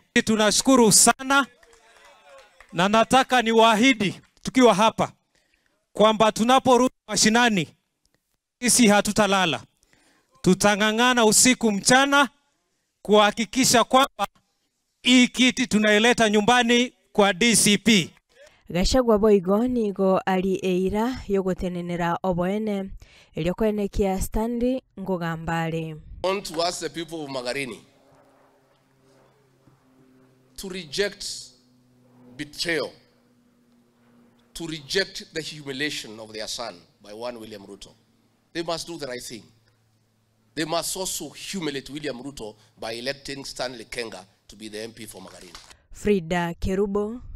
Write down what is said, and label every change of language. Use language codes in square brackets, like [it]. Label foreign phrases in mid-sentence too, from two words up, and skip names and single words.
[sw] Tunashukuru sana na nataka niwaahidi tukiwa hapa kwamba tunaporudi mashinani sisi hatutalala. Tutangangana usiku mchana kuhakikisha kwamba hii kiti tunaileta nyumbani kwa DCP. [guz] Gachagua boigo nigo ali eira yogotenenera oboene eliokoenekia Stanley ngogambale. [en] I want to ask the people of Magarini to reject betrayal, to reject the humiliation of their son by one William Ruto. They must do the right thing. They must also humiliate William Ruto by electing Stanley Kenga to be the MP for Magarini.